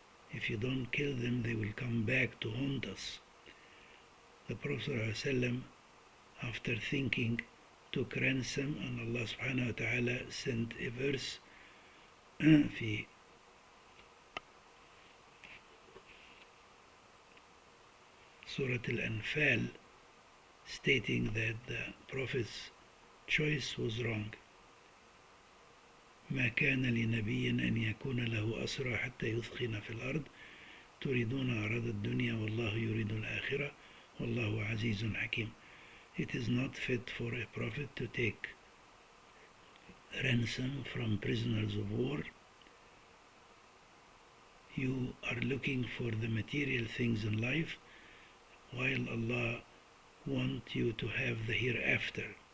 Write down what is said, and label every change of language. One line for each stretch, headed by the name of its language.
English: If you don't kill them, they will come back to haunt us. The Prophet ﷺ, after thinking, took ransom, and Allah subhanahu wa ta'ala sent a verse في Surah Al-Anfal, stating that the Prophet's choice was wrong.
Arabic: ما كان لنبي أن يكون له أسرى حتى يثخن في الأرض تريدون عرض الدنيا والله يريد الآخرة والله عزيز حكيم.
English: It is not fit for a prophet to take ransom from prisoners of war. You are looking for the material things in life, while Allah wants you to have the hereafter.